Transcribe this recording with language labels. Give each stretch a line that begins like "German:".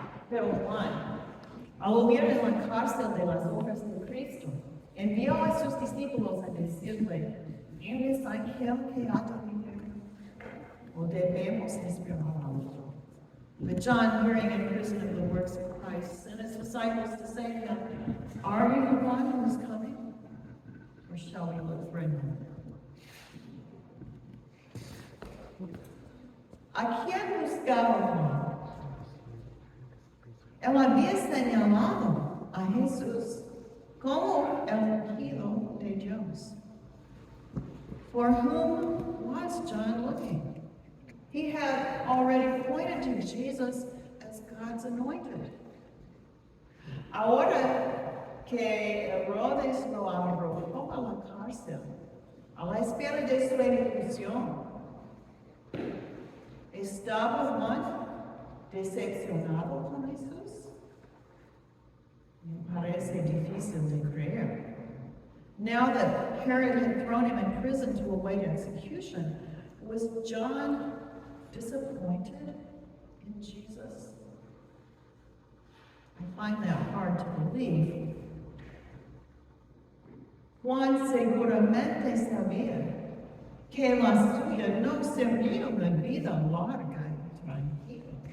Spanish: Pero Juan, al oír en la cárcel de las obras de Cristo, envió a sus discípulos a decirle, ¿eres aquel que ha de venir? ¿O debemos esperar a otro?
English: But John, hearing in prison of the works of Christ, sent his disciples to say to him, are you the one who is coming? Or shall we look for another?
Spanish: ¿A quién buscaba Juan? Él había señalado a Jesús como el ungido de Dios.
English: For whom was John looking? He had already pointed to Jesus as God's anointed.
Spanish: Ahora que Herodes lo arrojó a la cárcel, a la espera de su ejecución, ¿estaba Juan decepcionado con Jesús? Me parece difícil de creer.
English: Now that Herod had thrown him in prison to await execution, was John disappointed in Jesus? I find that hard to believe.
Spanish: Juan seguramente sabía que la suya no sería una vida larga y tranquila.